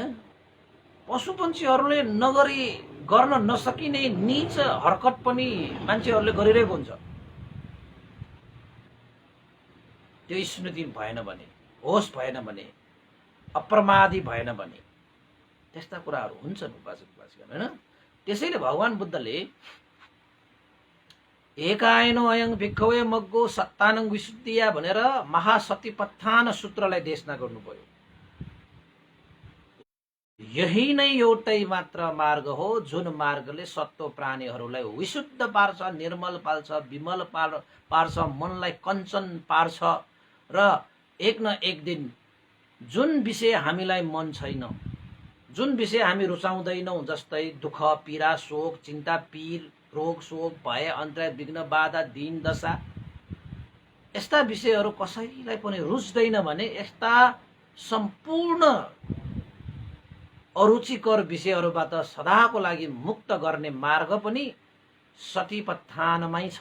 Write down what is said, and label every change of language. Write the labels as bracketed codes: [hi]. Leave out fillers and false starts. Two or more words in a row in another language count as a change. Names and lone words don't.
[ne] पशुपन्छीहरूले नगरी गर्न नसकिने नीच हरकत पनि मान्छेहरूले गरिरहेको हुन्छ। त्यो स्मृति भएन भने, होस भएन भने, अप्रमादी भएन भने त्यस्ता कुराहरू हुन्छन् उपासक-उपासिका, होइन? त्यसैले भगवान बुद्धले [pi] एकायनो अयं भिक्खवे मग्गो सत्तानं विशुद्धिया [ne] भनेर महासतिपत्थान सूत्रलाई देशना गर्नुभयो। यही नै एउटै मात्र मार्ग हो जुन मार्गले सत्व प्राणीहरूलाई विशुद्ध पार्छ, निर्मल पार्छ, विमल पार्छ, मनलाई कञ्चन पार्छ र एक न एक दिन जुन विषय हामीलाई मन छैन, जुन विषय हामी रुचाउँदैनौँ, जस्तै दुःख पीडा शोक चिन्ता पीर रोग शोक भय अन्तराय विघ्न बाधा दीन दशा, यस्ता विषयहरू कसैलाई पनि रुच्दैन भने यस्ता सम्पूर्ण अरुचिकर विषयहरूबाट सदाको लागि मुक्त गर्ने मार्ग पनि सतीपत्थानमै छ।